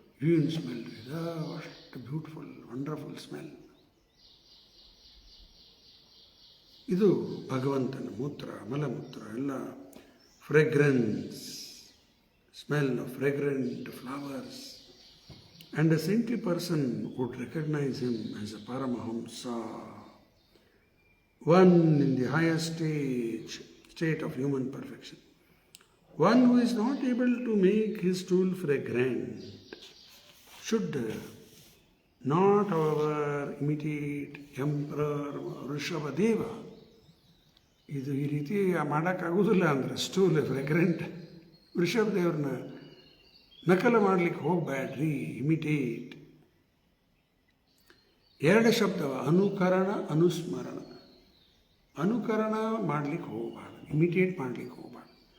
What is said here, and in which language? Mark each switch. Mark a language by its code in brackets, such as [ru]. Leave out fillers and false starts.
[kn] ಏನು ಸ್ಮೆಲ್ ಇದು, ಅಷ್ಟು [en] Beautiful wonderful smell. [kn] ಇದು ಭಗವಂತನ ಮೂತ್ರ, ಮಲಮೂತ್ರ ಎಲ್ಲ [en] Fragrance, smell of fragrant flowers. And a saintly person would recognize him as a Paramahamsa one in the highest state of human perfection. One who is not able to make his tool fragrant should not, however, imitate Emperor Rishabhadeva. [kn] ಇದು ಈ ರೀತಿ ಮಾಡೋಕ್ಕಾಗೋದಿಲ್ಲ ಅಂದರೆ [en] stool fragrant [kn] ವೃಷಭದೇವ್ರನ್ನ ನಕಲು ಮಾಡಲಿಕ್ಕೆ ಹೋಗಬೇಡ್ರಿ, imitate. ಎರಡು ಶಬ್ದವ, ಅನುಕರಣ, ಅನುಸ್ಮರಣ. ಅನುಕರಣ ಮಾಡಲಿಕ್ಕೆ ಹೋಗಬಾರ್ದು, ಇಮಿಟೇಟ್ ಮಾಡಲಿಕ್ಕೆ ಹೋಗಬಾರ್ದು.